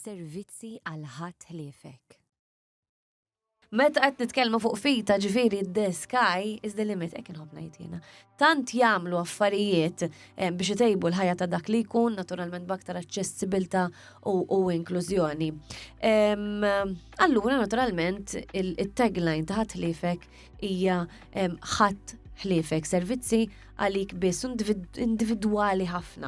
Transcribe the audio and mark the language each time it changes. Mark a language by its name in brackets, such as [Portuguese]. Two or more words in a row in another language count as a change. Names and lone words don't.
[Maltese] servizzi għal ħadd ħliefek. Meta qed nitkellmu fuq fita ġifieri [English] the sky is the limit [Maltese] hekk inħobb ngħid jiena. Tant jagħmlu affarijiet biex itejbu l-ħajja ta' dak li jkun naturalment b'aktar aċċessibilità u inklużjoni. Allura naturalment il-tagline ta' ħadd ħliefek hija ħadd ħliefek servizzi għalik biss individwali ħafna.